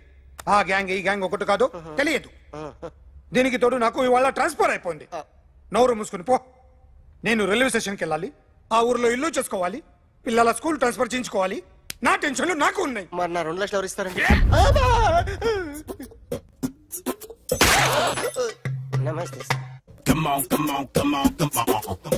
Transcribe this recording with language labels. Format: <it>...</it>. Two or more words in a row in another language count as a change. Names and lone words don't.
<te>ఆ గ్యాంగ్ ఈ గ్యాంగ్ ఒకటి కాదు, తెలియదు. దీనికి తోడు నాకు ఇవాళ</te> <en>transfer</en> <te>అయిపోయింది. నోరు మూసుకుని పో. నేను</te> <en>railway station</en> <te>వెళ్ళాలి, ఆ ఊర్లో ఇల్లు చేసుకోవాలి, పిల్లల</te> <en>school transfer</en> <te>చేయించుకోవాలి. నా టెన్షన్లు నాకు ఉన్నాయి. మరి నా 2 లక్షలు ఎవరు ఇస్తారండి? నమస్తే.</te> <en>Come on, come on, come on, come on.</en>